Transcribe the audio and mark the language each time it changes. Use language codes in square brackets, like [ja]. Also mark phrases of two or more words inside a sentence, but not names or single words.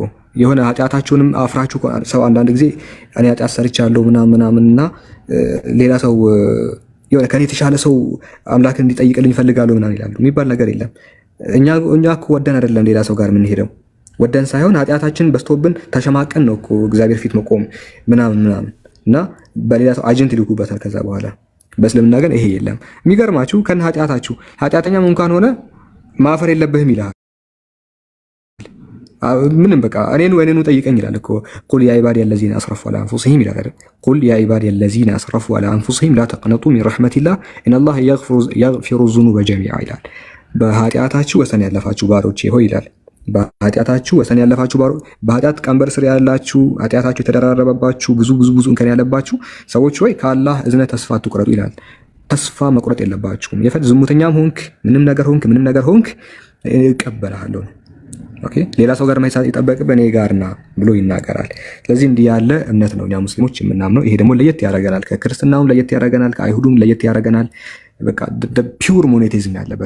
[am] የሆነ ኃጢአታችሁንም አፍራችሁ ሰው አንዳንድ ጊዜ እኔ ኃጢአት ሰርቻለሁ ምናምንና ሌላ ሰው የሆነ ከኔ የተሻለ ሰው አምላክን እንዲጠይቅልኝ እፈልጋለሁ ምናምን ይላሉ። የሚባል ነገር የለም። እኛ እኮ ወደን አይደለም ሌላ ሰው ጋር የምንሄደው፣ ወደን ሳይሆን ኃጢአታችን በዝቶብን ተሸማቀን ነው እኮ እግዚአብሔር ፊት መቆም ምናምን እና በሌላ ሰው አጀንት ይልኩበታል። ከዛ በኋላ በእስልምና ግን ይሄ የለም። የሚገርማችሁ ከነ ኃጢአታችሁ ኃጢአተኛም እንኳን ሆነ ማፈር የለብህም ይላል። ምንም በቃ እኔኑ ጠይቀኝ ይላል እኮ [ar] قل يا عبادي الذين اسرفوا على انفسهم [am] ይላል። [ar] قل يا عبادي الذين اسرفوا على انفسهم لا تقنطوا من رحمة الله ان الله يغفر الذنوب جميعا [am] ይላል። በኃጢአታችሁ ወሰን ያለፋችሁ ባሮቼ ሆይ ይላል። በኃጢአታችሁ ወሰን ያለፋችሁ ባሮች፣ በኃጢአት ቀንበር ስር ያላችሁ፣ ኃጢአታችሁ የተደራረበባችሁ ብዙ እንከን ያለባችሁ ሰዎች ሆይ ከአላህ እዝነት ተስፋ አትቁረጡ ይላል። ተስፋ መቁረጥ የለባችሁም። ዝሙተኛም ሆንክ ምንም ነገር ሆንክ እቀበልሃለሁ። ኦኬ፣ ሌላ ሰው ጋር ማይሳት ይጠበቅ በእኔ ጋርና ብሎ ይናገራል። ስለዚህ እንዲህ ያለ እምነት ነው እኛ ሙስሊሞች የምናምነው። ይሄ ደግሞ ለየት ያደርገናል፣ ከክርስትናውም ለየት ያደርገናል፣ ከአይሁዱም ለየት ያደርገናል። በቃ [en] pure monotheism [am] ያለበት